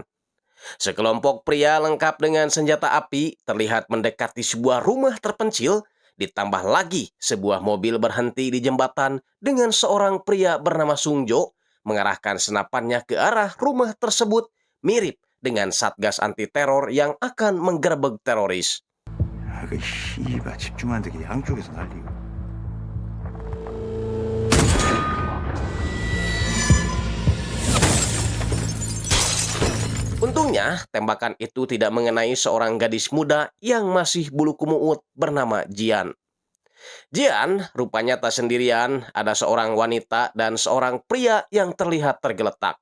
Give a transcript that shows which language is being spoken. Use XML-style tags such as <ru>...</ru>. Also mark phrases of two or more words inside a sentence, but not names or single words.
<id>Sekelompok pria lengkap dengan senjata api terlihat mendekati sebuah rumah terpencil, ditambah lagi sebuah mobil berhenti di jembatan dengan seorang pria bernama Sungjo mengarahkan senapannya ke arah rumah tersebut, mirip dengan satgas anti teror yang akan menggerebek teroris.</id> <ko>그 씨발 집중 안 되게 양쪽에서 날리고.</ko> <id>Untungnya, tembakan itu tidak mengenai seorang gadis muda yang masih bulu kumuut bernama Jian. Jian rupanya tak sendirian, ada seorang wanita dan seorang pria yang terlihat tergeletak.</id>